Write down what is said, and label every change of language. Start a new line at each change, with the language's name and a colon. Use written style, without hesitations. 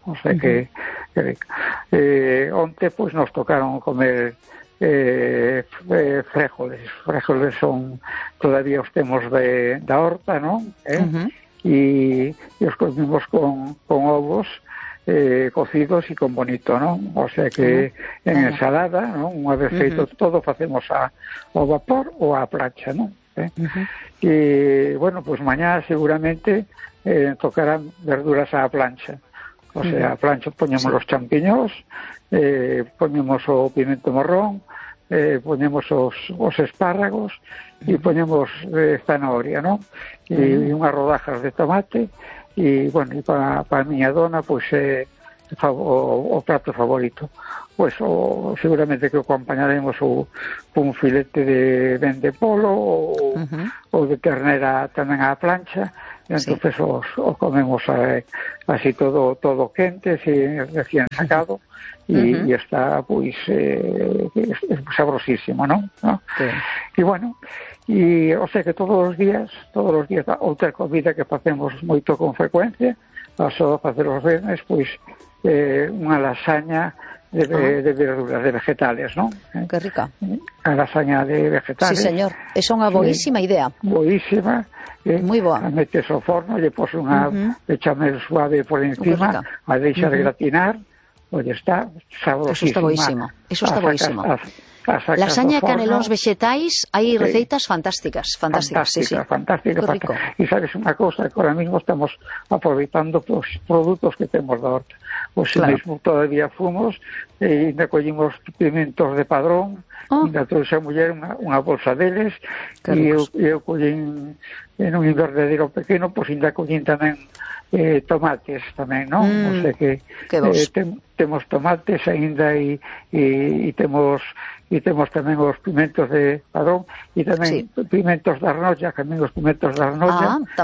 Spanish: O sea que rica. Ontem pues nos tocaron comer fréjoles. Fréjoles son todavía
Galician: os temos da horta,
Spanish: ¿no? Y os comimos con ovos cocidos y con bonito, ¿no? O sea que en ensalada, ¿no?
Galician: Unha vez feito todo facemos ao vapor ou á plancha, ¿no?
Spanish: Y bueno, pues mañana seguramente tocarán verduras a plancha. O sea, a plancha ponemos los champiños, ponemos o pimiento morrón, ponemos os espárragos y ponemos zanahoria, ¿no? Y unas rodajas de tomate. Y bueno, y para
Galician: miña dona,
Spanish: pues o plato favorito. Pues o seguramente que acompañaremos un filete de vendepolo o, uh-huh. o de ternera tamén á plancha. Entonces sí. os comemos así todo quente, recién sacado, y está pues es sabrosísimo, ¿no? ¿No? Sí. Y bueno, y o sea que todos los días,
Galician: outra comida que facemos moito
Spanish: con frecuencia, paso a facer os viernes, pues unha lasaña de verduras, de vegetales, ¿no? Qué rica. A lasaña de vegetales. Sí, señor, es una boísima idea. Boísima. Muy boa. La metes ao forno, le pones una bechamel suave por encima,
Galician: a deixar gratinar,
Spanish: pues está sabrosísima. Eso está boísimo. Eso está boísimo.
Galician: Lasaña canelóns vegetais,
Spanish: hay recetas fantásticas. Fantásticas, sí, sí. Y sabes una cosa, que ahora mismo estamos aproveitando los productos que tenemos de horta. Pues claro.
Galician: Mismo todavía fumos, ainda collimos pimentos de padrón, ainda trouxe a muller unha bolsa deles, y eu collín en un invernadero pequeno, pues ainda collín tamén tomates tamén, ¿no? O sea que temos tomates ainda y temos tamén os pimentos de padrón y tamén pimentos de Arnoia, que a mí os pimentos de Arnoia